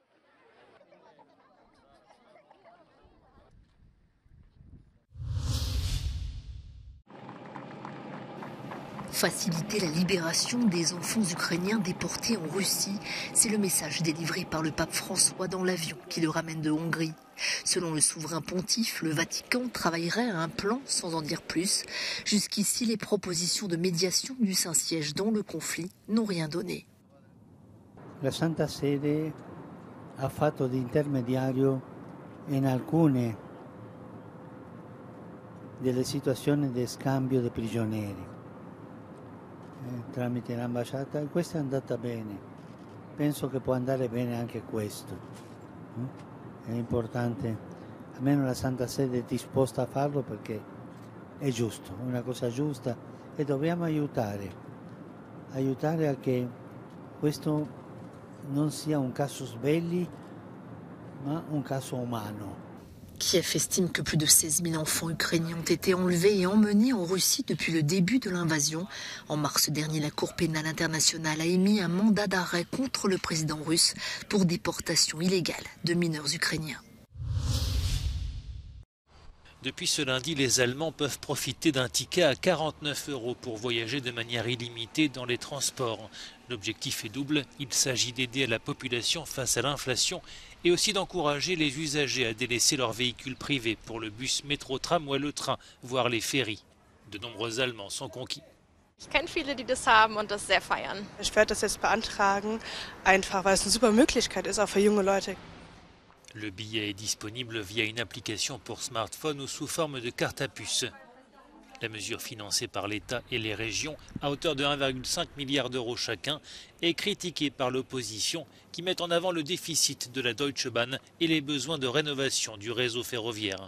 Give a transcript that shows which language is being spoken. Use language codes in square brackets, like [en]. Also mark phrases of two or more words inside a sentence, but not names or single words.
[fr] Faciliter la libération des enfants ukrainiens déportés en Russie, c'est le message délivré par le pape François dans l'avion qui le ramène de Hongrie. Selon le souverain pontife, le Vatican travaillerait à un plan sans en dire plus. Jusqu'ici, les propositions de médiation du Saint-Siège dans le conflit n'ont rien donné. [it] La Santa Sede ha fatto di intermediario in alcune delle situazioni di scambio di prigionieri tramite l'ambasciata e questa è andata bene. Penso che può andare bene anche questo. È importante, almeno la Santa Sede è disposta a farlo perché è giusto, è una cosa giusta e dobbiamo aiutare a che questo non sia un [la] casus belli, [it] ma un caso umano. [fr] Kiev estime que plus de 16 000 enfants ukrainiens ont été enlevés et emmenés en Russie depuis le début de l'invasion. En mars dernier, la Cour pénale internationale a émis un mandat d'arrêt contre le président russe pour déportation illégale de mineurs ukrainiens. Depuis ce lundi, les Allemands peuvent profiter d'un ticket à 49 € pour voyager de manière illimitée dans les transports. L'objectif est double, il s'agit d'aider la population face à l'inflation et aussi d'encourager les usagers à délaisser leurs véhicules privés pour le bus, métro, tramway, le train, voire les ferries. De nombreux Allemands sont conquis. [de] Ich kenne viele, die das haben und das sehr feiern. Ich werde das jetzt beantragen, einfach weil es eine super Möglichkeit ist, auch für junge Leute. [fr] Le billet est disponible via une application pour smartphone ou sous forme de carte à puce. La mesure financée par l'État et les régions à hauteur de 1,5 milliard d'euros chacun est critiquée par l'opposition qui met en avant le déficit de la Deutsche Bahn et les besoins de rénovation du réseau ferroviaire.